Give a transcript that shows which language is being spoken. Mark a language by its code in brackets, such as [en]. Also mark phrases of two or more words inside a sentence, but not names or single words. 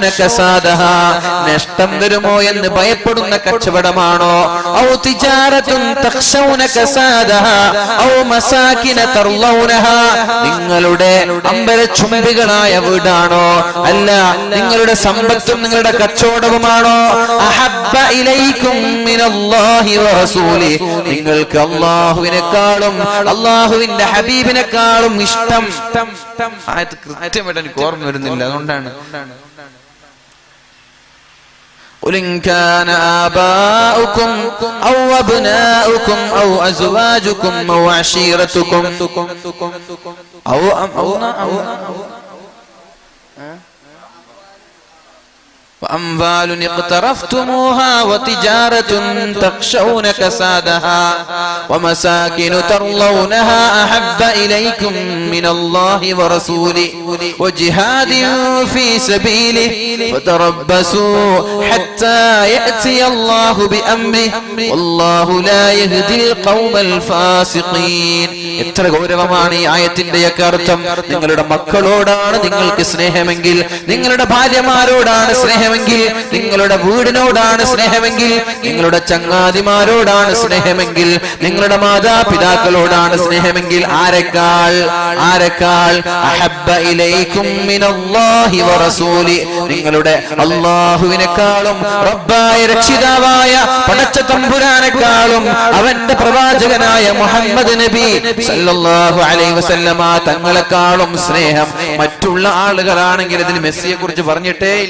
[ml] കസാദഹാ, നഷ്ടം വരുമോ എന്ന് ഭയപ്പെടുന്ന കച്ചവടമാണോ, [ar] أو تجارة تخشون كسادها أو مساكن ترضونها, [ml] നിങ്ങളുടെ അമ്പരച്ചുമരികളായ വീടാണോ, അല്ല നിങ്ങളുടെ സമ്പത്തും നിങ്ങളുടെ കച്ചവടവുമാണോ, [ar] أحب إليكم من الله ورسوله, [ml] നിങ്ങൾക്ക് അല്ലാഹുവിനെക്കാളും അല്ലാഹുവിന്റെ ഹബീബിനെക്കാളും ഇഷ്ടം. ആയത്ത് കൃത്യമായിട്ട് എനിക്ക് ഓർമ്മ വരുന്നില്ല, അതുകൊണ്ടാണ്. [ar] قل إن كان آباؤكم أو أبناؤكم أو أزواجكم أو عشيرتكم وأموال اقترفتموها وتجارة تخشون كسادها ومساكن ترضونها أحب إليكم من الله ورسوله وجهاد في سبيله فتربصوا حتى يأتي الله بأمره والله لا يهدي القوم الفاسقين. [ml] എത്ര ഗൗരവമാണ് ഈ ആയത്തിന്റെയൊക്കെ അർത്ഥം. നിങ്ങളുടെ മക്കളോടാണ് നിങ്ങൾക്ക് സ്നേഹമെങ്കിൽ, നിങ്ങളുടെ ഭാര്യമാരോടാണ് സ്നേഹമെങ്കിൽ, നിങ്ങളുടെ വീടിനോടാണ് സ്നേഹമെങ്കിൽ, നിങ്ങളുടെ ചങ്ങാതിമാരോടാണ് സ്നേഹമെങ്കിൽ, നിങ്ങളുടെ മാതാപിതാക്കളോടാണ് സ്നേഹമെങ്കിൽ, ആരെക്കാൾ [ar] أحب إليكم من الله ورسوله, [ml] നിങ്ങളുടെ അല്ലാഹുവിനെക്കാളും റബ്ബായ രക്ഷിതാവായ പടച്ച തമ്പുരാനെക്കാളും അവന്റെ പ്രവാചകനായ മുഹമ്മദ് നബി [ar] صلى الله عليه وسلم [ml] തങ്ങളെക്കാളും സ്നേഹം മറ്റുള്ള ആളുകളാണെങ്കിൽ ഇതിൽ മെസ്സിയെ കുറിച്ച് പറഞ്ഞിട്ടേ ഇല്ല.